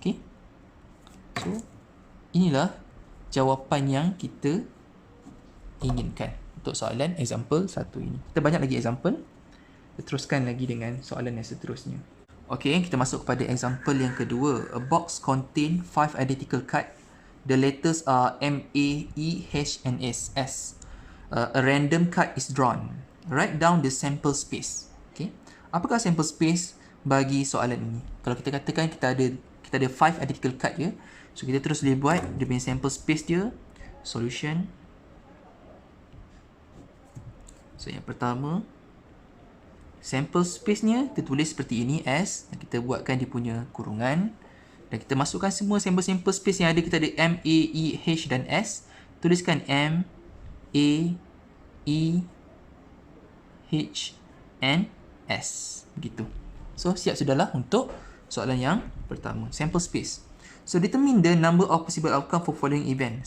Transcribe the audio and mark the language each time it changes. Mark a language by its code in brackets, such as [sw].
[ms] Okay. So inilah jawapan yang kita inginkan untuk soalan example 1 ini. Kita banyak lagi example. Kita teruskan lagi dengan soalan yang seterusnya. Okay, kita masuk kepada example yang kedua. [en] A box contain 5 identical card. The letters are M, A, E, H and S. A random card is drawn. Write down the sample space. [ms] Okay. Apakah sample space bagi soalan ini? Kalau kita katakan kita ada 5 identical card je. So kita terus boleh buat dia punya sample space dia. Solution. So yang pertama, sample space-nya kita tulis seperti ini S. Kita buatkan dia punya kurungan. Dan kita masukkan semua sample space yang ada. Kita ada M, A, E, H dan S. Tuliskan M, A, E, H and S. Begitu. So siap sudahlah untuk soalan yang pertama. Sample space. [en] So determine the number of possible outcome for following event.